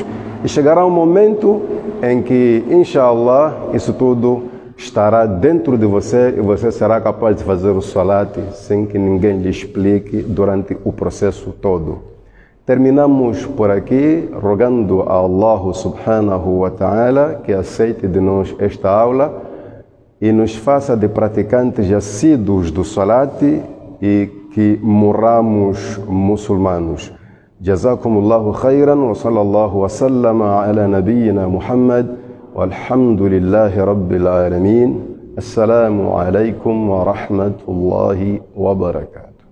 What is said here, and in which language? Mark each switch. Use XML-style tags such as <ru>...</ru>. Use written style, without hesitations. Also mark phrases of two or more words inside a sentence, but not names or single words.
<pt>E chegará um momento em que, inshallah, isso tudo estará dentro de você e você será capaz de fazer o salat sem que ninguém lhe explique durante o processo todo. Terminamos por aqui, rogando a Allah</pt> <ar>سبحانه وتعالى</ar> <pt>que aceite de nós esta aula e nos faça de praticantes assíduos do salat e que morramos muçulmanos.</pt> <ar>جزاكم الله خيرا وصلى الله وسلم على نبينا محمد والحمد لله رب العالمين. السلام عليكم ورحمة الله وبركاته.</ar>